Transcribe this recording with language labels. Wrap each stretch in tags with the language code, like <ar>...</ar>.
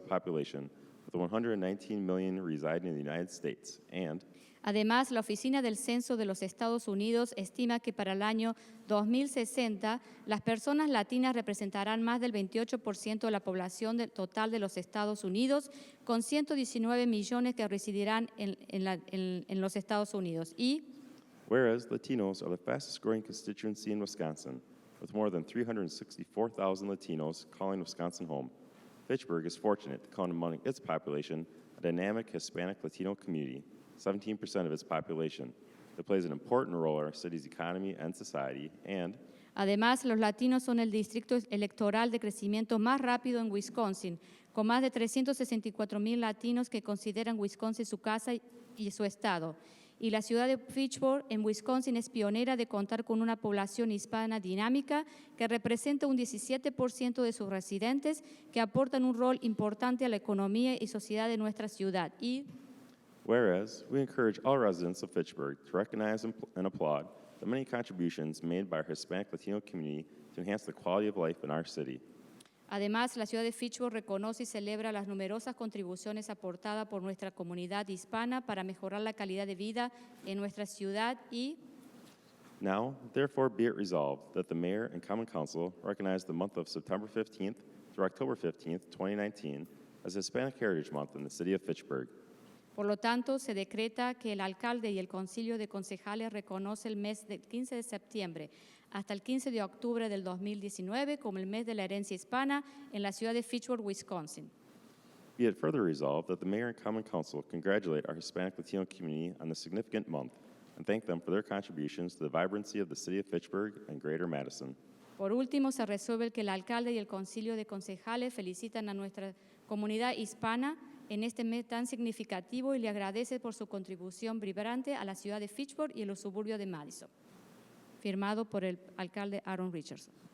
<en>population, with 119 million residing in the United States, and</en> <es>además, la Oficina del Censo de los Estados Unidos estima que para el año 2060 las personas latinas representarán más del 28% de la población total de los Estados Unidos, con 119 millones que residirán en los Estados Unidos. Y</es> <en>whereas Latinos are the fastest growing constituency in Wisconsin, with more than 364,000 Latinos calling Wisconsin home, Fitchburg is fortunate to count among its population a dynamic Hispanic Latino community, 17% of its population, that plays an important role in our city's economy and society, and</en> <es>además, los latinos son el distrito electoral de crecimiento más rápido en Wisconsin, con más de 364,000 latinos que consideran Wisconsin su casa y su estado. Y la ciudad de Fitchburg, en Wisconsin, es pionera de contar con una población hispana dinámica que representa un 17% de sus residentes que aportan un rol importante a la economía y sociedad de nuestra ciudad. Y</es> <en>whereas we encourage all residents of Fitchburg to recognize and applaud the many contributions made by our Hispanic Latino community to enhance the quality of life in our city.</en> <es>además, la ciudad de Fitchburg reconoce y celebra las numerosas contribuciones aportadas por nuestra comunidad hispana para mejorar la calidad de vida en nuestra ciudad. Y</es> <en>now, therefore, be it resolved that the Mayor and Common Council recognize the month of September 15th through October 15th, 2019 as Hispanic Heritage Month in the city of Fitchburg.</en> <es>por lo tanto, se decreta que el alcalde y el concilio de concejales reconoce el mes del 15 de septiembre hasta el 15 de octubre del 2019 como el mes de la herencia hispana en la ciudad de Fitchburg, Wisconsin.</es> <en>Be it further resolved that the Mayor and Common Council congratulate our Hispanic Latino community on this significant month and thank them for their contributions to the vibrancy of the city of Fitchburg and Greater Madison.</en> <es>Por último, se resuelve que el alcalde y el concilio de concejales felicitan a nuestra comunidad hispana en este mes tan significativo y le agradece por su contribución vibrante a la ciudad de Fitchburg y a los suburbios de Madison. Firmado por el alcalde Aaron Richardson.</es>